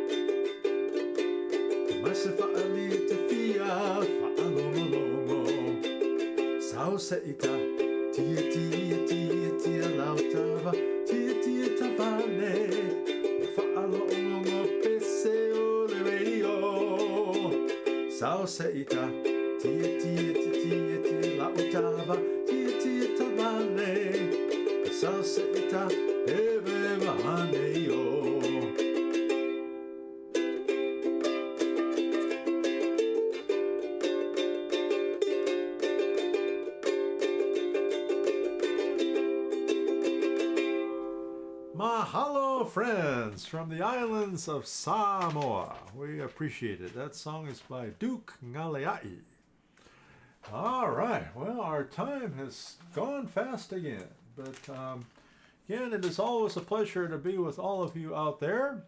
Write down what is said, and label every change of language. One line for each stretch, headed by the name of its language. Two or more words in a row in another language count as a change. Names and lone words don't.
Samoan: mase fa'ali te fia, fa'alongolongo, sao se ita, tia tia tia tia lautava, tia tia tavale, fa'alongolongo pese o le radio, sao se ita, tia tia tia tia tia lautava, tia tia tavale, sao se ita, eve haneyo.
English: Mahalo, friends, from the islands of Samoa. We appreciate it. That song is by Duke Ngaleai. All right, well, our time has gone fast again. But again, it is always a pleasure to be with all of you out there.